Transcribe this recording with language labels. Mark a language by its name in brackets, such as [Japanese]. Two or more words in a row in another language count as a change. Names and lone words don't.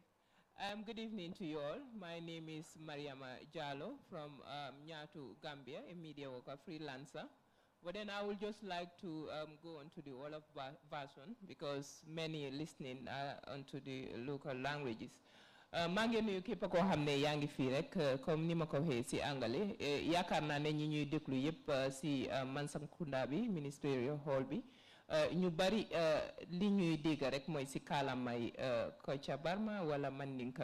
[English] Good evening to you all. My name is Mariama Jallo from Nyatu, Gambia, a media worker, freelancer. But then I would just like to go on to the Wolof version because many listening onto the local languages. [Wolof] maa ngi nuyu képp koo xam ne yaa ngi fii rek comme ni ma ko waxee si angale yaakaar naa ne ñi ñuy déglu yëpp si Mansa Kunda bi [English] ministerial hall [Wolof] bi ñu bari li ñuy dégg rek mooy si kaalamay Kocca Barma wala Mandinka